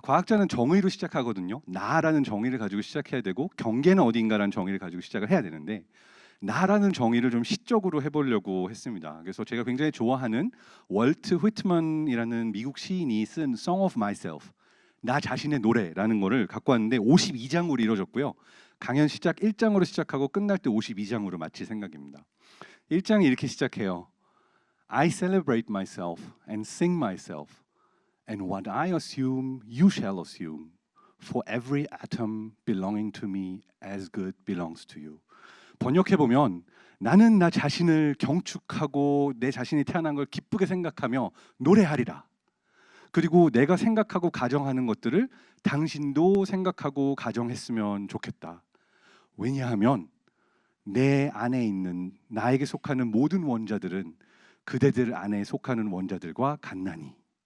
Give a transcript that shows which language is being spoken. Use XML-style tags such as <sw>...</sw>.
<ko>과학자는 정의로 시작하거든요. 나라는 정의를 가지고 시작해야 되고 경계는 어디인가라는 정의를 가지고 시작을 해야 되는데 나라는 정의를 좀 시적으로 해보려고 했습니다. 그래서 제가 굉장히 좋아하는 월트 휘트만이라는 미국 시인이 쓴 Song of Myself, 나 자신의 노래라는 거를 갖고 왔는데 52장으로 이루어졌고요. 강연 시작 1장으로 시작하고 끝날 때 52장으로 마칠 생각입니다. 1장이 이렇게 시작해요.</ko> <en>I celebrate myself and sing myself, and what I assume you shall assume, for every atom belonging to me as good belongs to you.</en> <ko>번역해보면 나는 나 자신을 경축하고 내 자신이 태어난 걸 기쁘게 생각하며 노래하리라. 그리고 내가 생각하고 가정하는 것들을 당신도 생각하고 가정했으면 좋겠다. 왜냐하면 내 안에 있는 나에게 속하는 모든 원자들은 그대들 안에 속하는 원자들과 같나니.</ko>